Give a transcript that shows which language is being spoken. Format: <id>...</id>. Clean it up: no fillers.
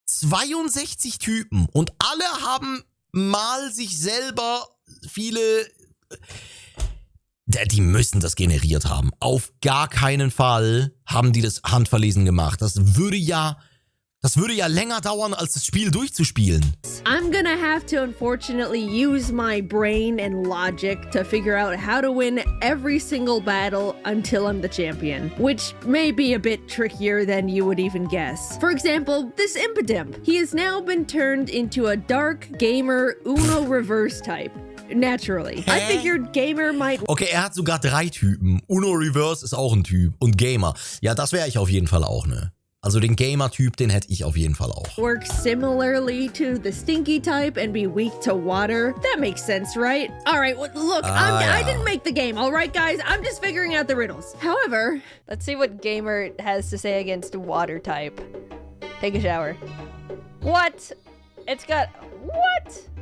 <de>62 Typen und alle haben mal sich selber viele... Die müssen das generiert haben. Auf gar keinen Fall haben die das handverlesen gemacht. Das würde ja länger dauern, als das Spiel durchzuspielen.</de> <en>I'm gonna have to unfortunately use my brain and logic to figure out how to win every single battle until I'm the champion, which may be a bit trickier than you would even guess. For example, this Impidimp. He has now been turned into a dark gamer Uno reverse type. Naturally. I figured Gamer might...</en> <de>Okay, er hat sogar 3 Typen. Uno Reverse ist auch ein Typ. Und Gamer. Ja, das wäre ich auf jeden Fall auch, ne? Also den Gamer-Typ, den hätte ich auf jeden Fall auch.</de> <en>Work similarly to the Stinky type and be weak to water. That makes sense, right? Alright, well, look, I didn't make the game, alright guys? I'm just figuring out the riddles. However... Let's see what Gamer has to say against water type. Take a shower. What? It's got... What?</en>